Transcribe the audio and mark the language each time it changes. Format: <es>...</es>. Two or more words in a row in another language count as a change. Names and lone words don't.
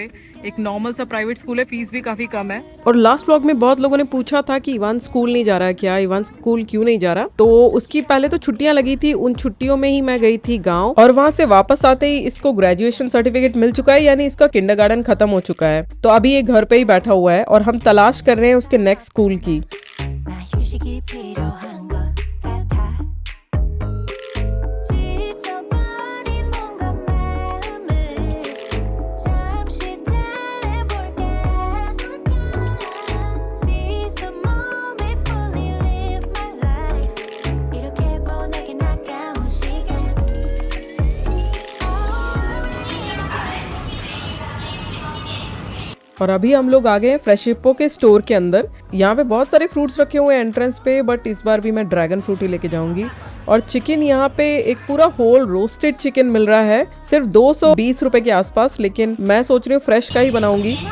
<hi>एक नॉर्मल सा प्राइवेट स्कूल है, फीस भी काफी कम है। और</hi> <en>last vlog</en> <hi>में बहुत लोगों ने पूछा था कि इवान स्कूल नहीं जा रहा है क्या, इवान स्कूल क्यों नहीं जा रहा। तो उसकी पहले तो छुट्टियां लगी थी, उन छुट्टियों में ही मैं गई थी गाँव, और वहाँ से वापस आते ही इसको</hi> <en>graduation certificate</en> <hi>मिल चुका है, यानी इसका किंडरगार्टन खत्म हो चुका है। तो अभी ये घर पे ही बैठा हुआ है और हम तलाश कर रहे हैं उसके</hi> <en>next school</en> <hi>की।</hi> <ko>휴식이 필요한 것 같아 지쳐버린 뭔가 마음을 잠시 달래볼게</ko> <en>Seize the moment, fully live my life</en> <ko>이렇게 보내긴 아까운 시간</ko> <hi>और अभी हम लोग आ गए हैं फ्रेशिप्पो के स्टोर के अंदर। यहाँ पे बहुत सारे फ्रूट्स रखे हुए हैं एंट्रेंस पे, बट इस बार भी मैं</hi> <en>dragon fruit</en> <hi>ही लेके जाऊंगी। और चिकन यहाँ पे एक पूरा</hi> <en>whole roasted chicken</en> <hi>मिल रहा है, सिर्फ 220 रुपए के आसपास, लेकिन मैं सोच रही हूँ फ्रेश का ही बनाऊंगी।</hi>